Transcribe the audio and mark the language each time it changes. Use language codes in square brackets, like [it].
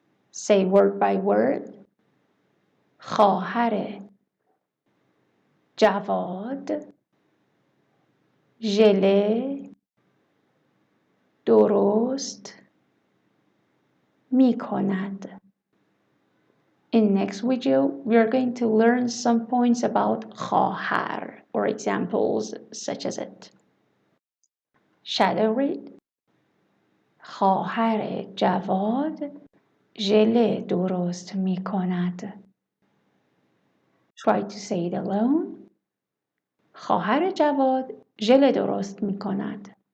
[en] Say word by word. [fa] خواهر جواد ژله درست می کند. [en] In next video, we are going to learn some points about خواهر or examples such as it. Shadow read. [fa] خواهر جواد ژله درست می کند. [en] Try to say it alone. [fa] خواهر جواد ژله درست می کند.